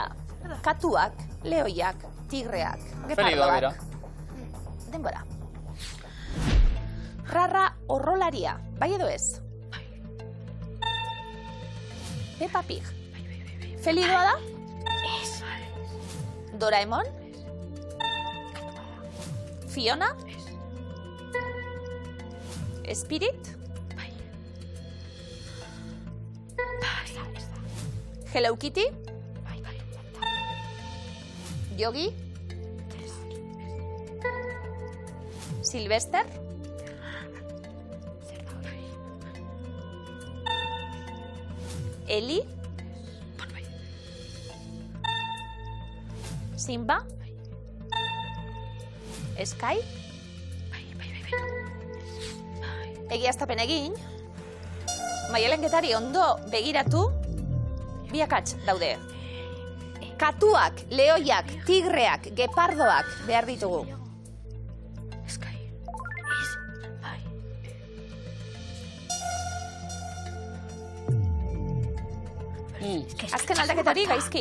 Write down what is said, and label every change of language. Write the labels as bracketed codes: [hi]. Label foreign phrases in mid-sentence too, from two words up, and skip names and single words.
[eu] Katuak, lehoiak, tigreak, gepardoak. Denbora. Rarra horrolaria, bai edo ez? Peppa Pig. Felidoa da? Ez. Doraemon? Fiona? Spirit? Bai. Hello Kitty? Bai. Yogi? Sylvester? Eli? Simba? Sky? Egiaztapen egin. Maialen Getari ondo begiratu. Bi akats daude. Katuak, lehoiak, tigreak, gepardoak behar ditugu. Azken aldaketari gaizki.